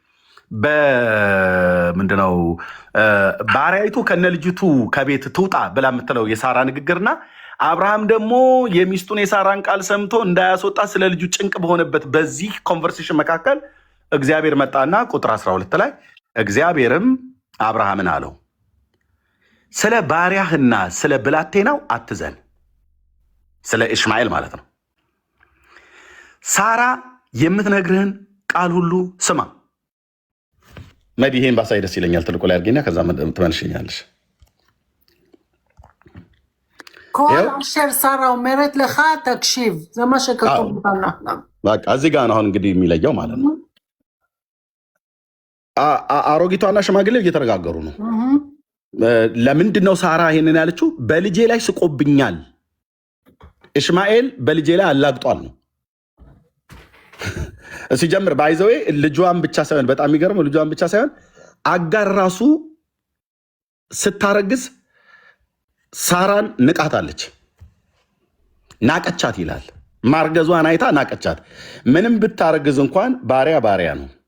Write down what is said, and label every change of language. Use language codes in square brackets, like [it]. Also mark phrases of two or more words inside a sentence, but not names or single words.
[am] በምንድነው ባሪያይቱ ከነልጅቱ ከቤት ትውጣ ብላ የምትለው የሳራ ንግግርና አብርሃም ደግሞ የሚስቱን የሳራን ቃል ሰምቶ እንዳያስወጣ ስለ ልጁ ጭንቅ በሆነበት በዚህ ኮንቨርሴሽን መካከል እግዚአብሔር መጣና ቁጥር 12 ላይ እግዚአብሔርም አብርሃምን አለው ስለ ባሪያህና ስለ ብላቴናው አትዘን፣ ስለ ኢሽማኤል ማለት ነው። ሳራ የምትነግርህን ቃል ሁሉ ስማ። መዲ ይሄን ባሳይ ደስ ይለኛል። ትልቁ ላይ አድርጌና ከዛ ትመልሽኛለሽ። [he] כל אשר שרה אומרת לך תקשיב, זה מה שכתוב בתנ"ך. [am] በቃ እዚህ ጋር ነው አሁን እንግዲህ የሚለየው ማለት ነው። አሮጊቷና ሽማግሌው እየተነጋገሩ ነው። ለምንድን ነው ሳራ ይሄንን ያለችው? በልጄ ላይ ስቆብኛል፣ ኢሽማኤል በልጄ ላይ አላግጧል ነው ሲጀምር። [en] by the way [am] ልጇን ብቻ ሳይሆን በጣም የሚገርመው ልጇን ብቻ ሳይሆን አጋር ራሱ ስታረግዝ ሳራን ንቃታለች፣ ናቀቻት ይላል። ማርገዟን አይታ ናቀቻት። ምንም ብታረግዝ እንኳን ባሪያ ባሪያ ነው።